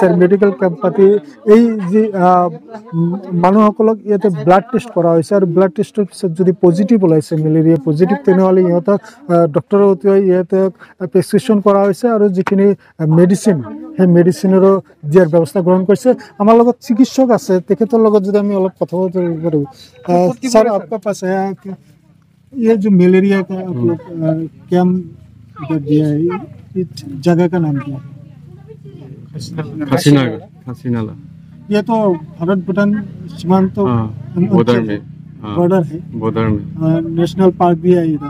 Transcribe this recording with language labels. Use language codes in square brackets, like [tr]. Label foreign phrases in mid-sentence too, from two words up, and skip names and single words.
[as] আৰু মেডিকেল কেম্প পাতি এই যি মানুহসকলক ইয়াতে [en] blood test [as] কৰা হৈছে আৰু ব্লাড টেষ্টৰ পিছত যদি পজিটিভ ওলাইছে [en] malaria positive, [as] তেনেহ'লে ইহঁতক ডক্টৰৰ অতিকৈ ইয়াতে প্ৰেছক্ৰিপশ্যন কৰা হৈছে আৰু যিখিনি মেডিচিন, সেই মেডিচিনৰো দিয়াৰ ব্যৱস্থা গ্ৰহণ কৰিছে। আমাৰ লগত চিকিৎসক আছে, তেখেতৰ লগত যদি আমি অলপ কথা পাতিব পাৰোঁ। [hi] सर, आपका पास है ये जो मलेरिया का कैंप दिया है, इस जगह का नाम क्या है? हसीनाला। ये तो भारत भूटान सीमांत बॉर्डर है, बॉर्डर में [en] national park [hi] भी है इधर।